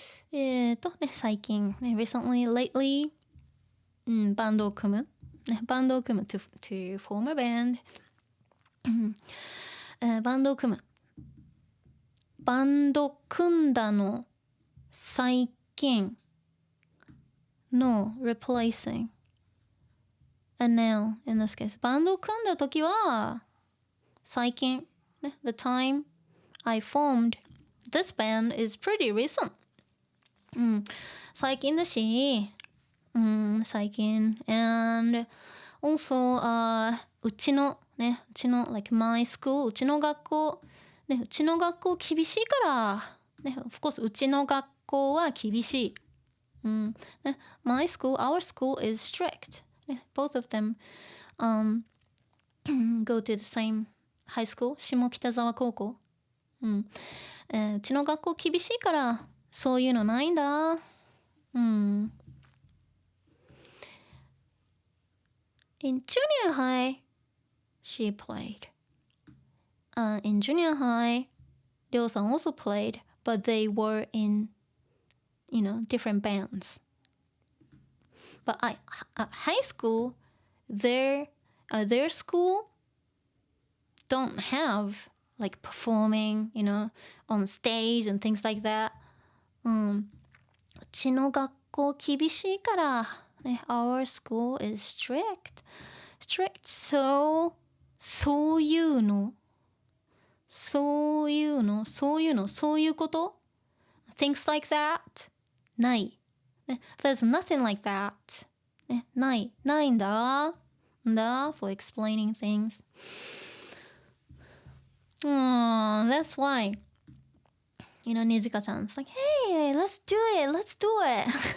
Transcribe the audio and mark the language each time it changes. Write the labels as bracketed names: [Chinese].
[Japanese] ね、最近、ね、 [English] recently, lately、 [Japanese] バンドを組む。ね、バンドを組む [English] to form a band、 [Japanese] バンドを組む。バンド組んだの最近の [English] replacing a noun in this case。 [Japanese] バンドを組んだ時は最近、ね、 [English] the time I formed this band is pretty recent。 [Japanese] 最近だし、最近 and also、うちの [English] like my school [Japanese] うちの学校ね、うちの学校厳しいからね、of course うちの学校は厳しい。 [English] ね、my school, our school is strict。 ね、both of them、go to the same high school 下北沢高校。 [Japanese] うちの学校厳しいからそういうのないんだ。 [English] In junior high, she played.In junior high, Ryo-san also played, but they were in, different bands. But at high school, their school don't have like performing, on stage and things like that. [Japanese] うちの学校厳しいから、ね、 [English] our school is strict. So [Japanese] そういうこと [English] Things like that ない、ね、There's nothing like that、ね、 [Japanese] ないんだ [English] for explaining things、that's why Nijika chan's like, hey, let's do it